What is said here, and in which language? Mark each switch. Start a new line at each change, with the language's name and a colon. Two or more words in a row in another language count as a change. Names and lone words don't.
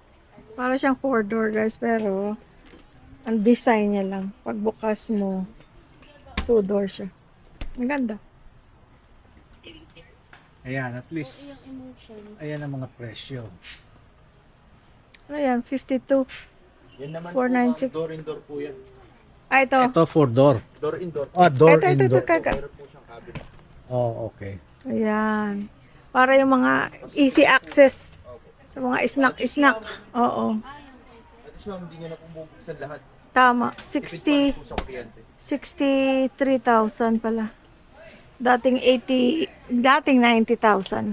Filipino: Para siyang 4-door guys, pero ang design niya lang. Pagbukas mo, 2-door siya. Ang ganda. Ayan, at least, ayan ang mga presyo. Ano yan? 52. Yan naman 496. po, door-in-door po yan. Ah, ito. Ito 4-door. Door-in-door. Ah, door Ito,
English: in door.
Filipino: kaka. Meron po siyang cabinet. Oh, okay. Ayan. Para yung mga
English: easy access
Filipino: sa mga snack-snack. Oo. At least ma'am, hindi nyo na po bubuksan lahat. Tama. Tipid pa rin po sa kuryente. 63,000 pala. Dating 90,000.